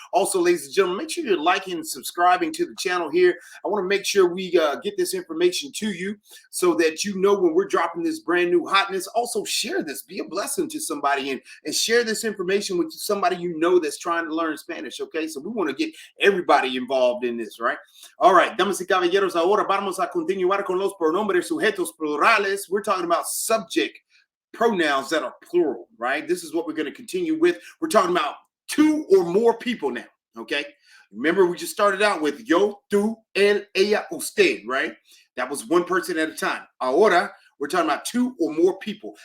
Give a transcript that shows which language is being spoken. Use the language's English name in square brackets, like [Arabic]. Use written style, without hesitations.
[English] Also, ladies and gentlemen, make sure you're liking and subscribing to the channel here. I want to make sure we get this information to you so that you know when we're dropping this brand new hotness. Also, share this. Be a blessing to somebody and share this information with somebody you know that's trying to learn Spanish, okay? So we want to get everybody involved in this, right? [Spanish] All right, damas y caballeros, ahora vamos a continuar con los pronombres sujetos plurales. [English] We're talking about subject pronouns that are plural, right? This is what we're going to continue with. We're talking about two or more people now, okay? Remember, we just started out with yo, tú, él, ella, usted, right? That was one person at a time. Ahora, we're talking about two or more people.